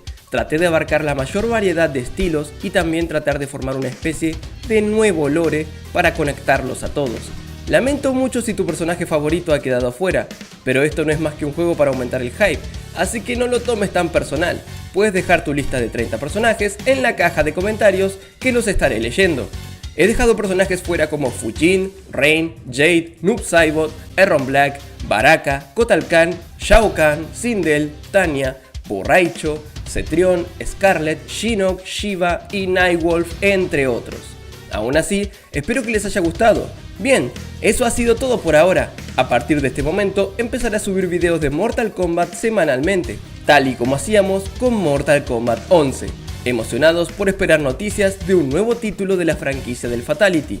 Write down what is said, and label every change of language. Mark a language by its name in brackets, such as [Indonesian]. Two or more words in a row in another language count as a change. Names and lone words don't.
[Spanish] Traté de abarcar la mayor variedad de estilos y también tratar de formar una especie de nuevo lore para conectarlos a todos. Lamento mucho si tu personaje favorito ha quedado afuera, pero esto no es más que un juego para aumentar el hype, así que no lo tomes tan personal. Puedes dejar tu lista de 30 personajes en la caja de comentarios que los estaré leyendo. He dejado personajes fuera como Fujin, Rain, Jade, Noob Saibot, Erron Black, Baraka, Kotal Kahn, Shao Kahn, Sindel, Tanya, Borraicho, Cetrion, Scarlet, Shinnok, Shiva y Nightwolf, entre otros. Aún así, espero que les haya gustado. Bien, eso ha sido todo por ahora. A partir de este momento empezaré a subir videos de Mortal Kombat semanalmente, tal y como hacíamos con Mortal Kombat 11. Emocionados por esperar noticias de un nuevo título de la franquicia del Fatality.